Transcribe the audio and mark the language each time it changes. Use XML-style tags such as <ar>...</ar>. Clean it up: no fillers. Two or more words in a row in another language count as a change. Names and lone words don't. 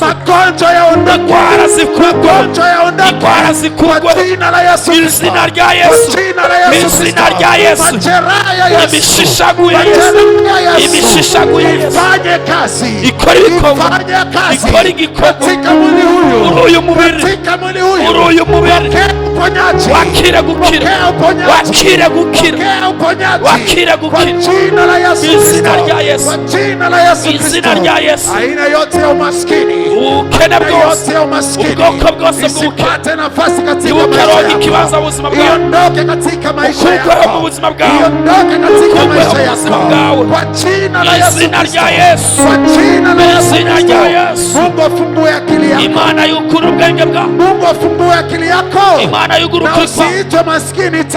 <sw>Magonjwa yaondoke, magonjwa yaondoke kwa jina la Yesu Kristo, kwa jina la Yesu Kristo. Majeraha ya Yesu, ifanye kazi, ifanye kazi katika mwili huyu, katika mwili huyu. Pokea uponyaji,</sw> <rn>wakire gukira, wakire gukira, wakire gukira</rn> <sw>kwa jina la Yesu Kristo, kwa jina la Yesu Kristo. Aina yote ya umaskini,</sw> <rn>ukene bwose, ubwoko bwose</rn> <sw>isipate nafasi katika maisha yako, iondoke katika maisha yako, iondoke katika maisha yako kwa jina la Yesu Kristo, kwa jina la Yesu. Mungu afungue akili yako, Mungu afungue akili yako, na usiitwe maskini tena.</sw>